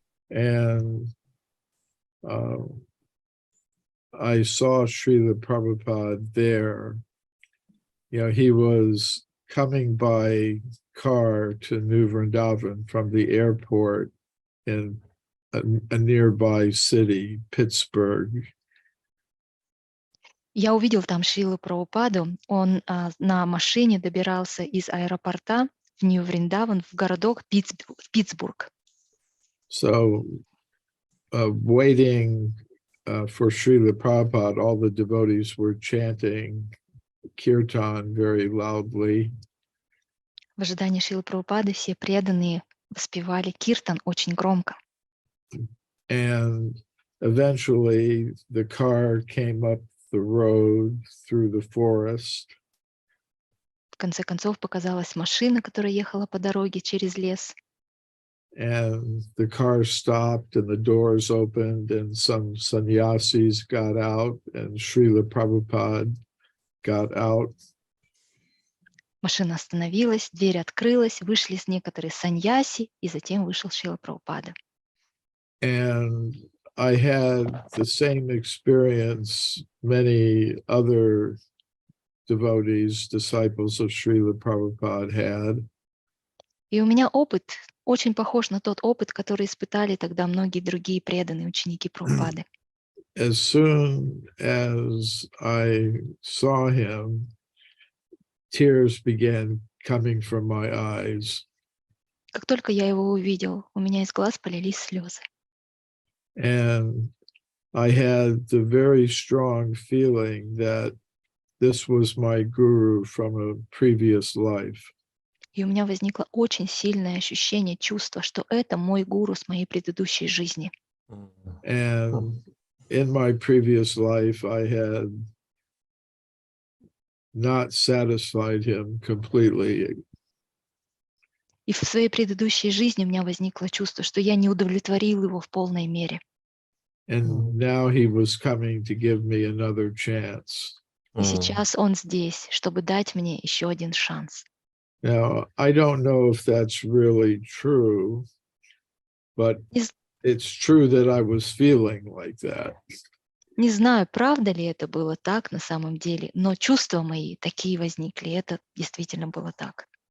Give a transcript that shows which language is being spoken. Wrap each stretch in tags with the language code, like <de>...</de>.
<en>And I saw Srila Prabhupada there. You know, he was coming by car to New Vrindavan from the airport in a nearby city, Pittsburgh.</en> <ru>Я увидел там Шрилу Прабхупаду. Он на машине добирался из аэропорта в Нью-Вриндаван, в городок Питтсбург.</ru> <en>So, waiting for Srila Prabhupada, all the devotees were chanting kirtan very loudly.</en> <ru>В ожидании Шрилы Прабхупады все преданные воспевали киртан очень громко.</ru> <en>And eventually the car came up the road through the forest.</en> <ru>В конце концов показалась машина, которая ехала по дороге через лес.</ru> <en>And the car stopped and the doors opened and some sannyasis got out and Srila Prabhupada got out.</en> <ru>Машина остановилась, дверь открылась, вышли некоторые саньяси, и затем вышел Шрила Прабхупада.</ru> <en>And I had the same experience many other devotees, disciples of Srila Prabhupada had.</en> <ru>И у меня опыт очень похож на тот опыт, который испытали тогда многие другие преданные ученики Прабхупады.</ru> <en>As soon as I saw him, tears began coming from my eyes.</en> <ru>Как только я его увидел, у меня из глаз полились слезы.</ru> <en>And I had the very strong feeling that this was my guru from a previous life.</en> <ru>И у меня возникло очень сильное ощущение, чувство, что это мой гуру с моей предыдущей жизни.</ru> <en>And in my previous life, I had not satisfied him completely.</en> <ru>И в своей предыдущей жизни у меня возникло чувство, что я не удовлетворил его в полной мере.</ru> <en>And now he was coming to give me another chance.</en> <ru>И сейчас он здесь, чтобы дать мне еще один шанс.</ru> <en>Now, I don't know if that's really true, but it's true that I was feeling like that.</en> <ru>Не знаю, правда ли это было так на самом деле, но чувства мои такие возникли, это действительно было так.</ru>